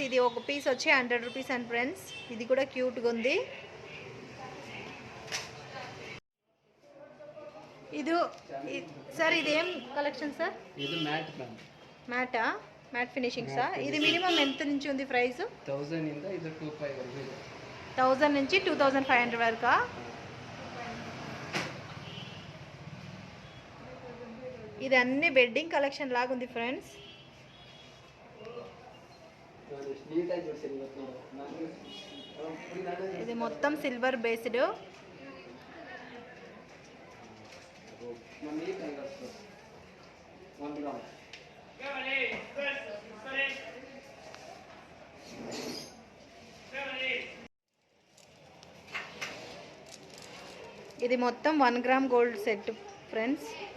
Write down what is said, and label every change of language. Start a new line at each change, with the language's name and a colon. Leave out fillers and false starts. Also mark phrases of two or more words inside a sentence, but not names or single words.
Telugu: ఇది ఒక పీస్ వచ్చి 100
English: rupees and friends.
Telugu: ఇది కూడా క్యూట్గా ఉంది. ఇది సార్ ఇదేం కలెక్షన్ సార్? ఇది
English: matte ma'am.
Telugu: మ్యాటా?
English: matte finishings?
Telugu: ఇది మినిమం ఎంత నుంచి ఉంది ప్రైస్?
Kannada: 1000 ಇಂದ ಇದು 25 ವರೆಗೂ ಇದೆ.
Telugu: 1000 నుంచి 2500 వరకా? ఇది అన్ని
English: bedding collection
Telugu: లాగా ఉంది ఫ్రెండ్స్.
Kannada: నీటాಗಿ ಜೋಡಿಸಿರಿ ಇವತ್ತು ನಾನು
Telugu: ఇది మొత్తం
English: silver based.
Telugu: నీటాಗಿ వస్తుంది 1 గ్రామ్. ఇది మొత్తం 1
English: gram gold set
Telugu: ఫ్రెండ్స్.